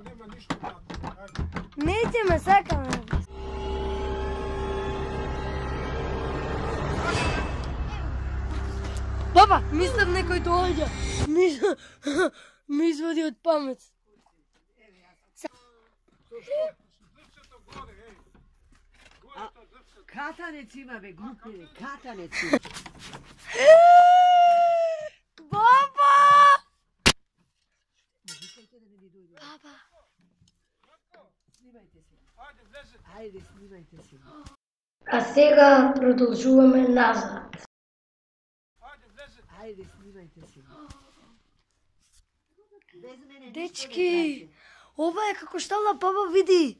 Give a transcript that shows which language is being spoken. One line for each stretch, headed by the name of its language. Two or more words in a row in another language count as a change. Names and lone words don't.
Macedonian: Nećeme, sakame. Baba, mislim nekoj dođe. Mi izvodi od pamet. Katanec ima, be, glupine, katanec ima. Baba! Baba! Снимайте се. Ајде, снимайте се. А сега продолжуваме назад. Ајде, снимайте се. Дечки, ова е како штала баба види.